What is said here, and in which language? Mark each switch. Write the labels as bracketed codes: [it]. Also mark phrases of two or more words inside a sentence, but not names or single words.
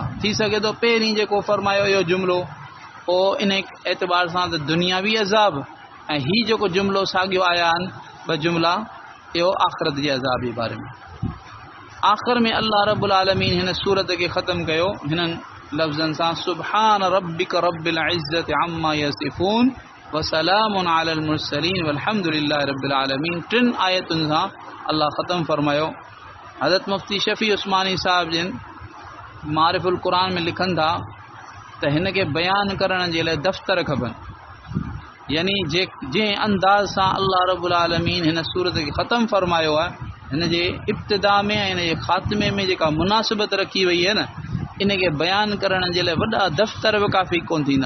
[sd] थी सघे थो पहिरीं जेको फरमायो इहो जुमिलो पोइ इन एतबार सां त दुनियावी अज़ाब, ऐं ही जेको जुमिलो साॻियो आया आहिनि ॿ जुमिला, इहो आख़िरत जे अज़ाब जे बारे में। आख़िर में अल्लाह [ar] رب العالمين [sd] हिन सूरत खे ख़तम कयो हिननि लफ़्ज़नि सां, [ar] سبحان ربك رب العزة عما يصفون وسلام على المرسلين والحمد لله رب العالمين. [sd] 3 आयतुनि सां अल्लाह ख़त्म फरमायो। हज़रत मुफ्ती शफ़ी उस्मानी साहिब जिन मारिफुल क़ुरान में लिखनि था त हिन खे बयान करण जे लाइ दफ़्तर खपनि, यानी जंहिं अंदाज़ सां अल्लाह [ar] رب العالمين [sd] हिन सूरत खे ख़त्म फरमायो आहे, हिन जे इब्तिदा में ऐं हिन जे ख़ात्मे में जेका मुनासिबत रखी वई आहे न, इन खे बयान करण जे लाइ वॾा दफ़्तर बि काफ़ी कोन थींदा।